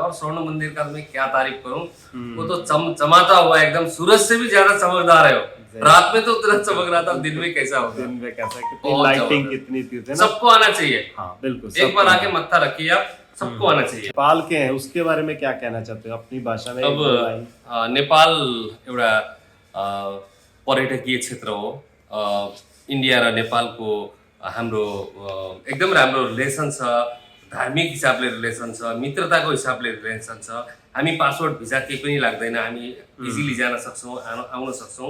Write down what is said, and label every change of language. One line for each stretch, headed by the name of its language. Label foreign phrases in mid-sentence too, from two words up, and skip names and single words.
Hindi: और स्वर्ण मंदिर का मैं क्या तारीफ करूं, वो तो चमचमाता हुआ एकदम, सूरज से भी ज्यादा चमकदार है। रात में तो तुरंत चमक रहा था, दिन में कैसा होगा, दिन में कैसा, कितनी लाइटिंग कितनी थी। सबको आना चाहिए, बिल्कुल एक बार आके मत्था रखिए आप, सबको आना चाहिए। नेपाल के हैं, उसके बारे में क्या कहना चाहते हो अपनी भाषा में?
Nepali: अब नेपाल एउटा पर्यटकीय क्षेत्र हो। इन्डिया र नेपालको हाम्रो एकदम राम्रो रिलेसन छ, धार्मिक हिसाबले रिलेसन छ, मित्रताको हिसाबले रिलेसन छ। हामी पासपोर्ट भिजा केही पनि लाग्दैन, हामी इजिली जान सक्छौँ, आउन सक्छौँ।